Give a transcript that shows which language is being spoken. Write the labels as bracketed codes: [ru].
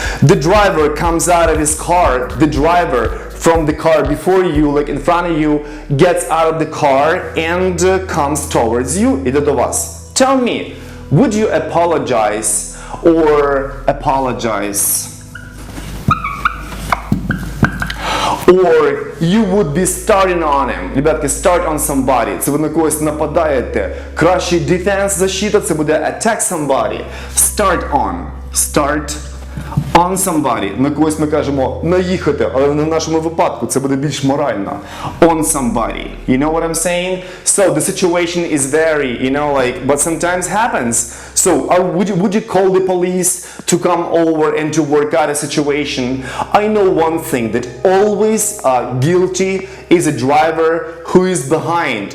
[en] The driver comes out of his car. The driver from the car before you, like in front of you, gets out of the car and comes towards you. [uk] Іде до вас. [en] Tell me, would you apologize or apologize? Or you would be starting on him. [ru] Ребятки, [en] start on somebody. [uk] Це ви на когось нападаєте. Кращий defense, защита, це буде [en] attack somebody. Start on. Start on somebody. [uk] На когось ми кажемо наїхати, але в нашому випадку це буде більш морально. [en] On somebody. You know what I'm saying? So the situation is very, but sometimes happens. So would you call the police to come over and to work out a situation? I know one thing, that always guilty is a driver who is behind.